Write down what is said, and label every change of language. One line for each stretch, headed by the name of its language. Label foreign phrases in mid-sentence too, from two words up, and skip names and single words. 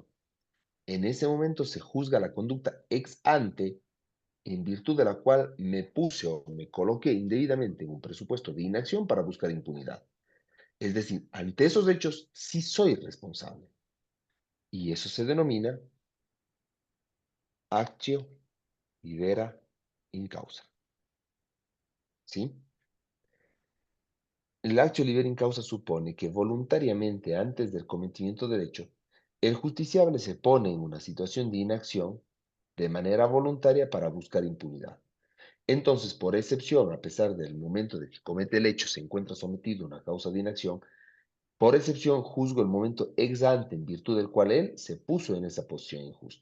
Spanish: En ese momento se juzga la conducta
Latin: ex ante,
Spanish: en virtud de la cual me puse o me coloqué indebidamente en un presupuesto de inacción para buscar impunidad. Es decir, ante esos hechos sí soy responsable. Y eso se denomina
Latin: actio libera in causa.
Spanish: ¿Sí? El
Latin: actio libera in causa
Spanish: supone que voluntariamente antes del cometimiento del hecho, el justiciable se pone en una situación de inacción de manera voluntaria para buscar impunidad. Entonces, por excepción, a pesar del momento de que comete el hecho se encuentra sometido a una causa de inacción, por excepción juzgo el momento
Latin: ex ante
Spanish: en virtud del cual él se puso en esa posición injusta.